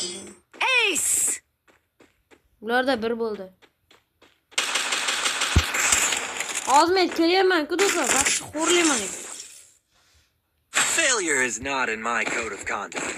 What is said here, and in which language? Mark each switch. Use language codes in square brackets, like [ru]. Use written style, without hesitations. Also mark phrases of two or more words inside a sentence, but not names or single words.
[uz] Ace. Bularda bir bo'ldi. Hozir kelyapman-ku do'stlar, vaqt xo'rlayman. [en] Failure is not in my code of conduct.